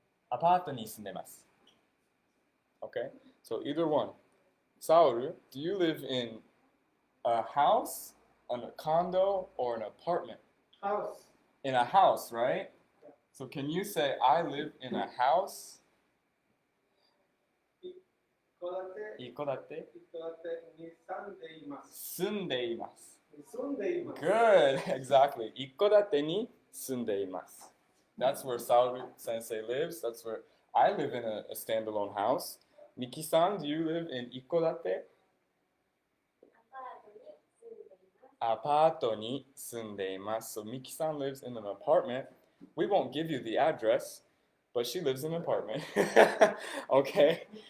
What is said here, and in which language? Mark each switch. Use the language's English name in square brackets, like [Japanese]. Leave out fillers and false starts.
[Japanese] Apato ni sundemasu. [English] Okay? So either one. Saoru, do you live in a house, a condo, or an apartment? House. In a house, right? So can you say, I live in a house? [Japanese] 一戸建て一戸建てに住んでいます。住んでいます。住んでいます。 [English] Good, exactly. [Japanese] 一戸建てに住んでいます。 [English] That's where Saori Sensei lives. That's where I live in a standalone house. Miki-san, do you live in [Japanese] 一戸建てアパートに住んでいます。 [English] So Miki-san lives in an apartment. We won't give you the address, but she lives in an apartment. Okay?